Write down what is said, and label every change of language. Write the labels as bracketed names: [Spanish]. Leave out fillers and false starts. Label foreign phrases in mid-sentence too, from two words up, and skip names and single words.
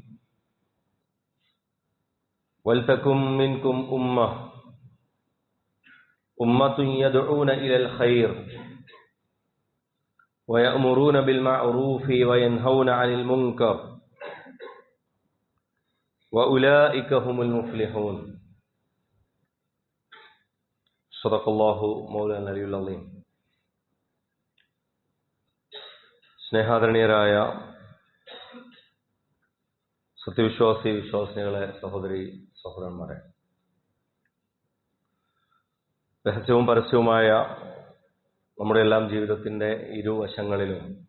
[Arabic] ولتكن منكم أمة يدعون إلى الخير ويأمرون بالمعروف وينهون عن المنكر وأولئك هم المفلحون صدق الله مولانا العلي العظيم സ്നേഹാദരണീയരായ [Malayalam] വിശ്വാസികളെ സഹോദരി സഹോദരന്മാരെ, രഹസ്യവും പരസ്യവുമായ നമ്മുടെ എല്ലാം ജീവിതത്തിൻ്റെ ഇരുവശങ്ങളിലും